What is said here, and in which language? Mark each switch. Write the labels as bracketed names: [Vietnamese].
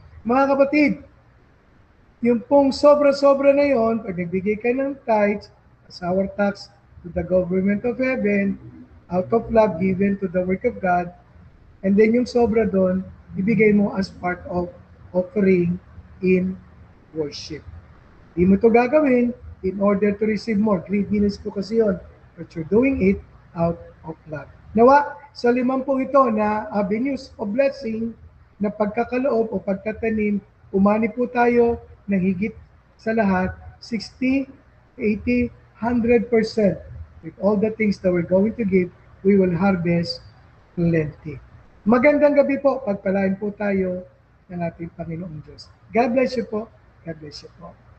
[Filipino] Mga kapatid, yung pong sobra-sobra na yon, pag nagbigay ka ng [English] tithes, as our tax to the government of heaven, out of love given to the work of God, and then [Filipino] yung sobra doon, ibigay mo [English] as part of offering in worship. [Filipino] Di mo ito gagawin [English] in order to receive more. [Filipino] Greediness po kasi yun. [English] But you're doing it out of love. [Filipino] Nawa, sa 5 ito na [English] avenues of blessing, [Filipino] na pagkakaloob o pagtatanim, umani po tayo ng higit sa lahat, 60, 80, 100%. [English] With all the things that we're going to give, we will harvest plenty. [Filipino] Magandang gabi po. Pagpalain po tayo ng ating Panginoong Diyos. [English] God bless you po. God bless you po.